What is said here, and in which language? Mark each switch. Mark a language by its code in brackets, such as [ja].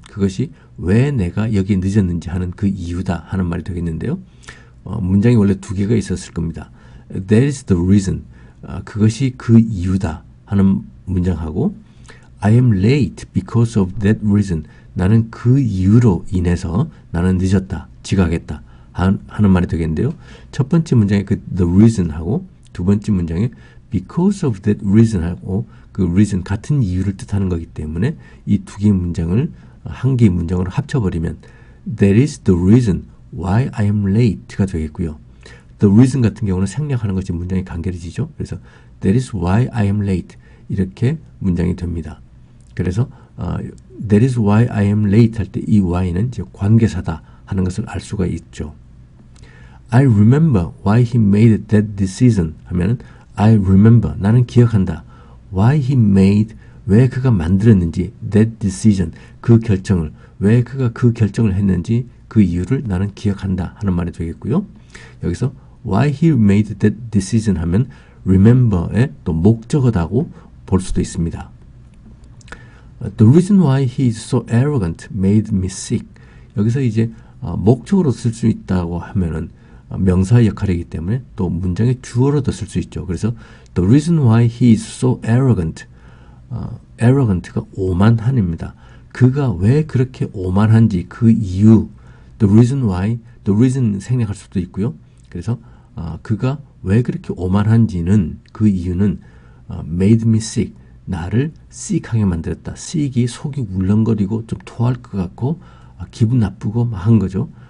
[ko] 그것이 왜 내가 여기 늦었는지 하는 그 이유다 하는 말이 되겠는데요. 문장이 원래 두 개가 있었을 겁니다. [en] That is the reason. [ko] 그것이 그 이유다 하는 문장하고 [en] I am late because of that reason. [ko] 나는 그 이유로 인해서 나는 늦었다, 지각했다 하는 말이 되겠는데요. 첫 번째 문장에 그 the reason하고 두 번째 문장에 because of that reason하고 그 reason 같은 이유를 뜻하는 거기 때문에 이 두 개의 문장을 한 개의 문장으로 합쳐버리면 [en] That is the reason why I am late [ko] 가 되겠고요. The reason 같은 경우는 생략하는 것이 문장이 간결해지죠. 그래서 [en] That is why I am late [ko] 이렇게 문장이 됩니다. 그래서 [en] That is why I am late [ko] 할 때 이 why는 이제 관계사다 하는 것을 알 수가 있죠. [en] I remember why he made that decision [ko] 하면은 [en] I remember [ko] 나는 기억한다. [en] Why he made [ko] 왜 그가 만들었는지 [en] that decision [ko] 그 결정을 왜 그가 그 결정을 했는지 그 이유를 나는 기억한다 하는 말이 되겠고요. 여기서 [en] why he made that decision [ko] 하면 remember의 또 목적어다고 볼 수도 있습니다. [en] The reason why he is so arrogant made me sick. [ko] 여기서 이제 목적으로 쓸 수 있다고 하면은 명사의 역할이기 때문에 또 문장의 주어로도 쓸 수 있죠. 그래서 [en] the reason why he is so arrogant, [ko] arrogant가 오만한입니다. 그가 왜 그렇게 오만한지 그 이유, [en] the reason why, [ko] the reason 생략할 수도 있고요. 그래서 그가 왜 그렇게 오만한지는 그 이유는 [en] made me sick, [ko] 나를 sick하게 만들었다. sick이 속이 울렁거리고 좀 토할 것 같고 기분 나쁘고 한 거죠.